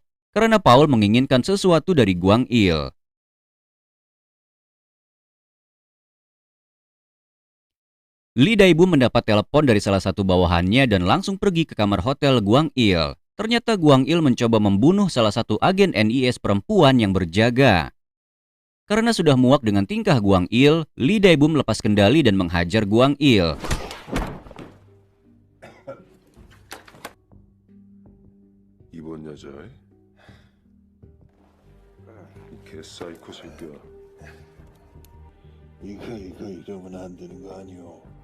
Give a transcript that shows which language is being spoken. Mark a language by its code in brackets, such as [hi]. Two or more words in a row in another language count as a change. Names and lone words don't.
[id] Karena Paul menginginkan sesuatu dari Gwang-il. Lee Dae-bum mendapat telepon dari salah satu bawahannya dan langsung pergi ke kamar hotel Gwang-il. Ternyata Gwang-il mencoba membunuh salah satu agen NIS perempuan yang berjaga. Karena sudah muak dengan tingkah Gwang-il, Lee Dae-bum lepas kendali dan menghajar Gwang-il. [ko] 이번 여자 개사이코 새끼야. 이거 이러면 안 되는 거 아니오?